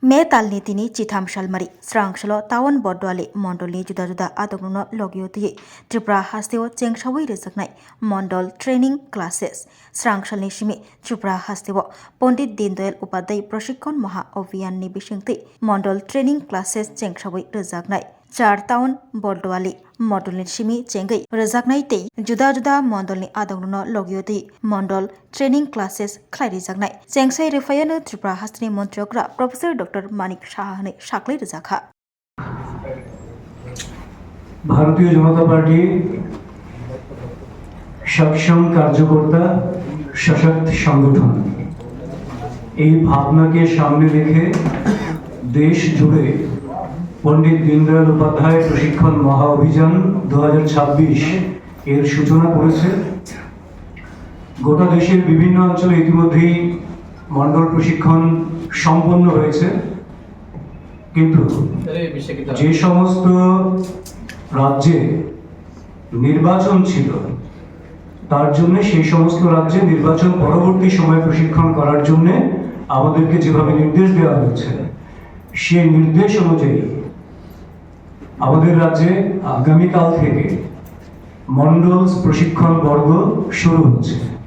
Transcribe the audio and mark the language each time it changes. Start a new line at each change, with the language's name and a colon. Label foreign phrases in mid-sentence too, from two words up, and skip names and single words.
Kok Borok: मे तालनि तिनि चिथाम सालमारि स्रांसल टाउन बडवाली मण्डलनि जुदा जुदा आदबनो लगियोति त्रिपुरा हास्तेव चेंसावै रोजाकनाय मण्डल
English: training classes
Kok Borok: स्रांसलनि सिमि त्रिपुरा हास्तेव पण्डित दीनदयाल उपाध्याय प्रशिक्षण महा अभियाननि बिसिंथै मण्डल
English: training classes
Kok Borok: चेंसावै रोजाकनाय चार टाउन बडवाली मण्डलनि सिमि चेंगै रोजाकनाय तै जुदा जुदा मण्डलनि आदबनो लगियोति मण्डल
English: training classes
Kok Borok: खलायरिजाकनाय चेंसाय रेफायानो त्रिपुरा हास्तेनि मन्त्रियग्रा
English: professor doctor
Kok Borok: मानिक साहानि साख्लै रोजाखा
Hindi: भारतीय जनता पार्टी सक्षम कार्यकर्ता सशक्त संगठन
Bangla: এই ভাবনাকে সামনে রেখে দেশ জুড়ে पंडित दीनदयाल उपाध्याय प्रशिक्षण महा अभियान 2026 এর সূচনা করেছে। গোটা দেশের বিভিন্ন অঞ্চলে ইতিমধ্যেই মণ্ডল প্রশিক্ষণ সম্পন্ন হয়েছে, কিন্তু যে সমস্ত রাজ্যে নির্বাচন ছিল তার জন্য সেই সমস্ত রাজ্যে নির্বাচন পরবর্তী সময়ে প্রশিক্ষণ করার জন্য আমাদেরকে যেভাবে নির্দেশ দেওয়া হয়েছে সেই নির্দেশ অনুযায়ী আমাদের রাজ্যে আগামীকাল থেকে মণ্ডল প্রশিক্ষণ বর্গ শুরু হচ্ছে।